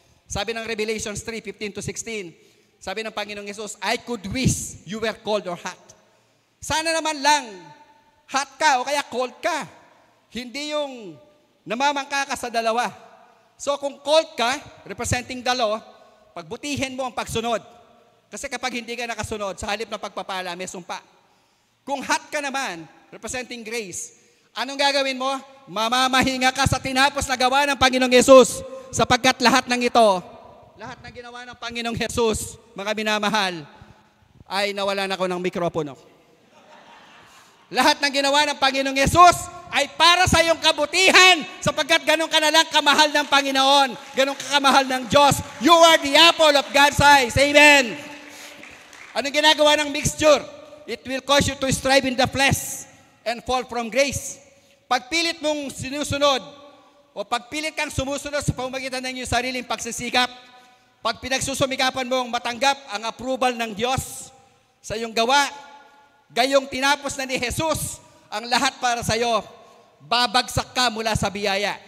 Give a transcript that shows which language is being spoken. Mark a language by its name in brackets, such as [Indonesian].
[Filipino] Sabi ng Revelations 3:15-16, sabi ng Panginoong Yesus, [English] I could wish you were cold or hot. [Filipino] Sana naman lang, hot ka o kaya cold ka. Hindi yung namamangka ka sa dalawa. So kung cold ka, representing the law, pagbutihin mo ang pagsunod. Kasi kapag hindi ka nakasunod, sa halip na pagpapala, may sumpa. Kung hot ka naman, representing grace, anong gagawin mo? Mamamahinga ka sa tinapos na gawa ng Panginoong Yesus. Sapagkat lahat ng ito, lahat ng ginawa ng Panginoong Yesus, mga minamahal, ay nawalan ako ng mikropono. Lahat ng ginawa ng Panginoong Yesus ay para sa iyong kabutihan, sapagkat ganun ka na lang kamahal ng Panginoon, ganun ka kamahal ng Diyos. [English] You are the apple of God's eyes. Amen. Anong ginagawa ng mixture? It will cause you to strive in the flesh and fall from grace. [Filipino] Pagpilit mong sinusunod o pagpilit kang sumusunod sa pamamagitan ng iyong sariling pagsisikap, pag pinagsusumikapan mong matanggap ang approval ng Diyos sa iyong gawa, gayong tinapos na ni Jesus ang lahat para sa'yo, babagsak ka mula sa biyaya.